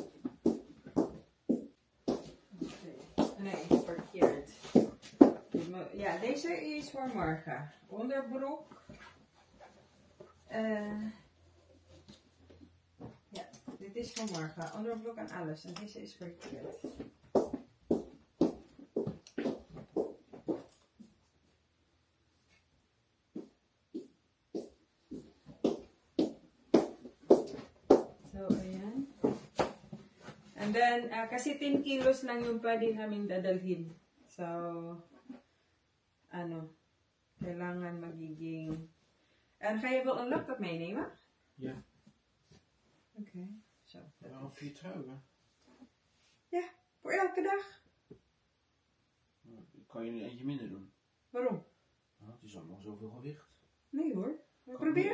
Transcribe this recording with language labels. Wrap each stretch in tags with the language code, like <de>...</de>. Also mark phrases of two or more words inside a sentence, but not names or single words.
<nl>Nee, verkeerd. Ja, deze is voor morgen. Onderbroek. Ja, dit is voor morgen. Onderbroek en alles. En deze is verkeerd.</nl> <tl>So, ayan.</tl> <en>And then,</en> <tl>kasi 10 kilos lang yung pwede namin dadalhin. So, kailangan magiging...</tl> <nl>En ga je wel een laptop meenemen? Ja. Oké. Zo. Waarom 4 truien? Ja, voor elke dag. Kan je er eentje minder doen? Waarom? Nou, het is allemaal zoveel gewicht. Nee hoor. Probeer</nl>